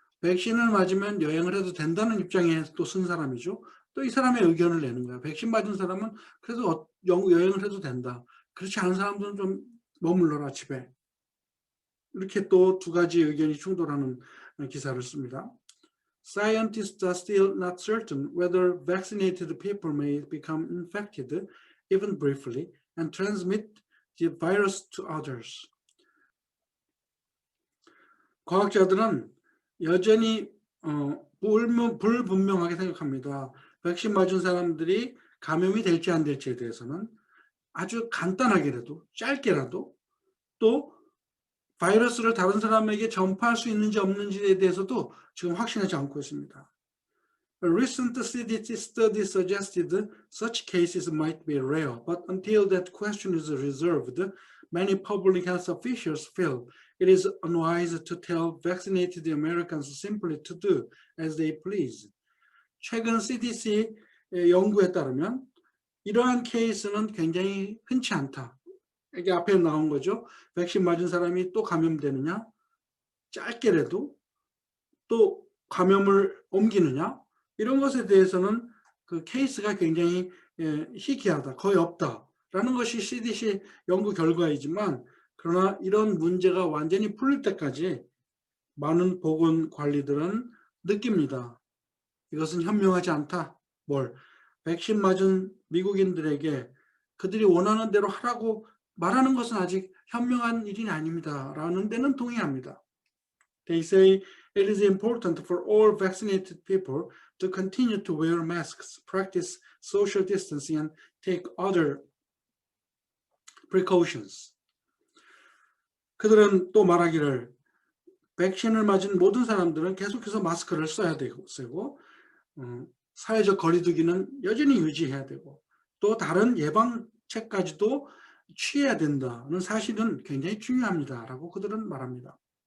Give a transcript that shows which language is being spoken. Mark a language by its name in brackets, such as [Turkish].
[Korean] 백신을 맞으면 여행을 해도 된다는 입장에 또 쓴 사람이죠. 또 이 사람의 의견을 내는 거야. 백신 맞은 사람은 그래도 여행을 해도 된다. 그렇지 않은 사람들은 좀 머물러라 집에. 이렇게 또 두 가지 의견이 충돌하는 기사를 씁니다. [English] Scientists are still not certain whether vaccinated people may become infected, even briefly, and transmit the virus to others. [Korean] 과학자들은 여전히 불분명하게 생각합니다. 백신 맞은 사람들이 감염이 될지 안 될지에 대해서는 아주 간단하게라도 짧게라도 또 바이러스를 다른 사람에게 전파할 수 있는지 없는지에 대해서도 지금 확신하지 않고 있습니다. [English] A recent CDC study suggested such cases might be rare, but until that question is resolved, many public health officials feel it is unwise to tell vaccinated Americans simply to do as they please. [Korean] 최근 CDC 연구에 따르면 이러한 케이스는 굉장히 흔치 않다. 이게 앞에 나온 거죠. 백신 맞은 사람이 또 감염되느냐, 짧게라도 또 감염을 옮기느냐, 이런 것에 대해서는 그 케이스가 굉장히 희귀하다, 거의 없다라는 것이 CDC 연구 결과이지만, 그러나 이런 문제가 완전히 풀릴 때까지 많은 보건관리들은 느낍니다. 이것은 현명하지 않다. 백신 맞은 미국인들에게 그들이 원하는 대로 하라고 말하는 것은 아직 현명한 일이 아닙니다. 라는 데는 동의합니다. [English] They say it is important for all vaccinated people to continue to wear masks, practice social distancing, and take other precautions. [Korean] 그들은 또 말하기를 백신을 맞은 모든 사람들은 계속해서 마스크를 써야 되고 사회적 거리두기는 여전히 유지해야 되고 또 다른 예방책까지도 취해야 된다는 사실은 굉장히 중요합니다라고 그들은 말합니다.